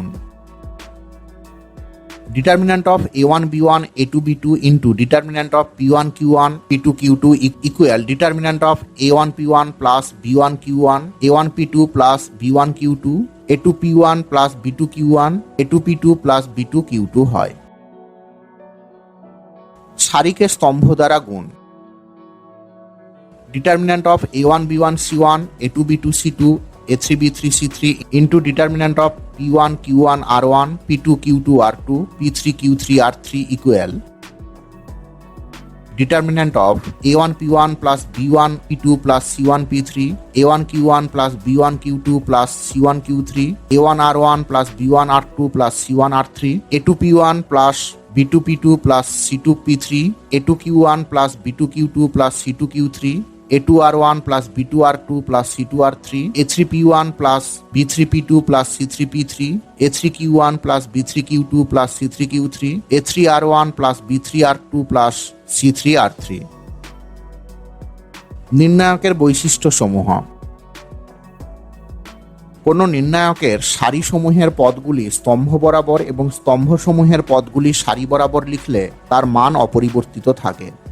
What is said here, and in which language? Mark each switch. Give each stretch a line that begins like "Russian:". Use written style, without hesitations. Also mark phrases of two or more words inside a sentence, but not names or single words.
English: determinant of A1 B1 A2 B2 into determinant of P1 Q1 P2 Q2 equal determinant of A1 P1 plus B1 Q1 A1 P2 plus B1 Q2 A2 P1 plus B2 Q1 A2 P2 plus B2 Q2 হয়।
Bangla: সারিকে স্তম্ভ দ্বারা গুণ।
English: determinant of A1 B1 C1 A2 B2 C2 A3 B3 C3 into determinant of P1 Q1 R1 P2 Q2 R2 P3 Q3 R3 equal determinant of A1 P1 plus B1 P2 plus C1 P3 A1 Q1 plus B1 Q2 plus C1 Q3 A1 R1 plus B1 R2 plus C1 R3 A2 P1 plus B2 P2 plus C2 P3 A2 Q1 plus B2 Q2 plus C2 Q3 A2 R1 plus B2 R2 plus C2 R3 A3 P1 plus B3 P2 plus C3 P3 A3 Q1 plus B3 Q2 plus C3 Q3 A3 R1 plus B3 R2 plus C3 R3
Bangla: নির্ণায়কের বৈশিষ্ট্য সমূহ। কোনো নির্ণায়কের সারিসমূহের পদগুলি স্তম্ভ বরাবর এবং স্তম্ভসমূহের পদগুলি সারি বরাবর লিখলে তার মান অপরিবর্তিত থাকে।